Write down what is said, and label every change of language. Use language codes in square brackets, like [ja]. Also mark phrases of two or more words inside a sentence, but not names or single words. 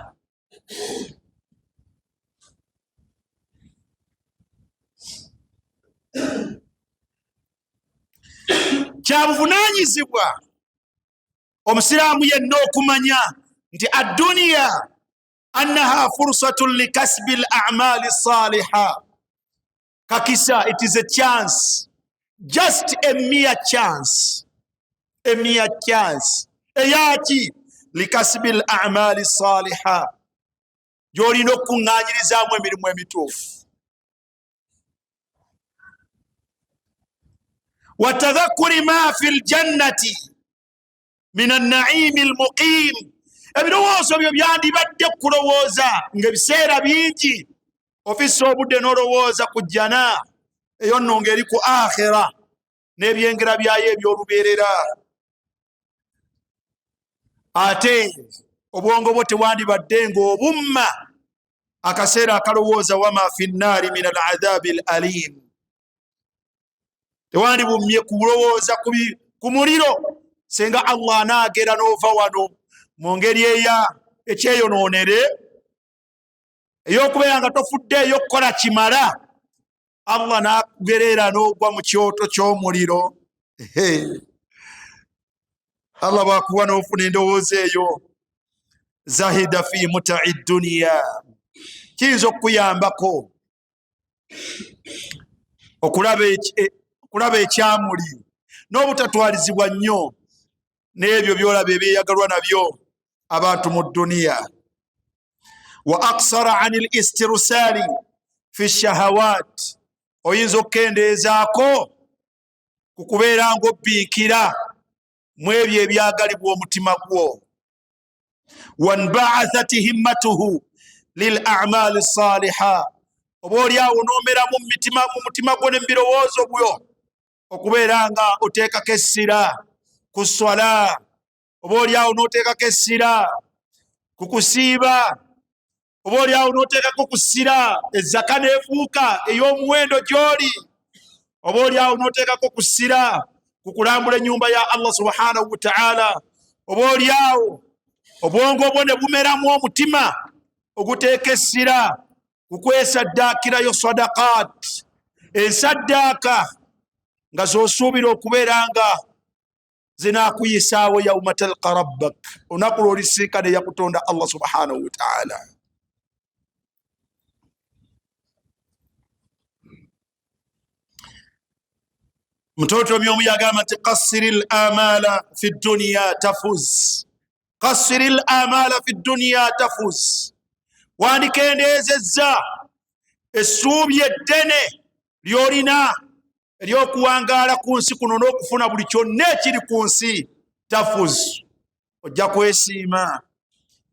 [lg] Kyabuvunaanyizibwa omusiraamu yenna okumanya nti [ar] الدنيا أنها فرصة لكسب الأعمال الصالحة. [lg] Kakisa, [en] it is a chance, just a mere chance, a mere chance. [lg] Eyaki [ar] لكسب الأعمال الصالحة, [lg] gy'olina okuŋŋaanyirizaamu emirimu emituufu. [ar] وتذكر ما في الجنة من النعيم المقيم, [lg] ebirowoozo byo byandibadde kulowooza ng'ebiseera bingi ofisa obudde n'olowooza ku jjana, eyo nno ng'eri ku akhira n'ebyengera byayo eby'olubeerera. Ate obwongo bwo tewandibadde ng'obumma akaseera akalowooza [ar] وما في النار من العذاب الأليم, [lg] tewandibumye kulowooza ku muliro senga Allah anaagera n'ova wano mu ngeri ekyeyonoonere ey'okubeera nga tofuddeeyo okukola kimala, Allah n'akugerera n'ogwa mu kyoto ky'omuliro. Allah bw'akuwa n'ofuna endowooza eyo, [ar] زاهدا في متاع الدنيا, [lg] kiyinza okukuyambako okulaba ekyamuli n'obutatwalizibwa nnyo n'ebyo byolaba ebyeyagalwa nabyo abantu mu dduniya. [ar] وأقصر عن الاسترسال في الشهوات, [lg] oyinza okukendeezaako ku kubeera ng'obbiikira mu ebyo ebyagalibwa omutima gwo. [ar] وانبعثت همته للأعمال الصالحة, [lg] oba oliawo n'omeramu mu mutima gwo ne mu birowoozo byo okubeera nga oteekako essira ku swala, oba oliawo n'oteekako essira ku kusiiba, oba oliawo n'oteekako ku ssira ezzaka n'efuuka ey'omuwendo gy'oli, oba oliawo n'oteekako ku ssira ku kulambula ennyumba ya Allah [ar] سبحانه وتعالى, [lg] oba oliawo obwongo bwo ne bumeramu omutima oguteeka essira ku kwesaddaakirayo sadaqaat, ensaddaaka nga z'osuubira okubeera nga zinaakuyisaawo [ar] يوم تلقى ربك, [lg] olunaku lw'olisinkana eyakutonda Allah [ar] سبحانه وتعالى. [lg] Mtoto myomu yagamba nti [ar] قصر الأمل في الدنيا تفز, قصر الأمل في الدنيا تفز, [lg] wandikendeezezza essuubi eddene ly'olina ery'okuwangaala ku nsi kuno n'okufuna buli kyonna ekiri ku nsi, tafuz, ojja kwesiima.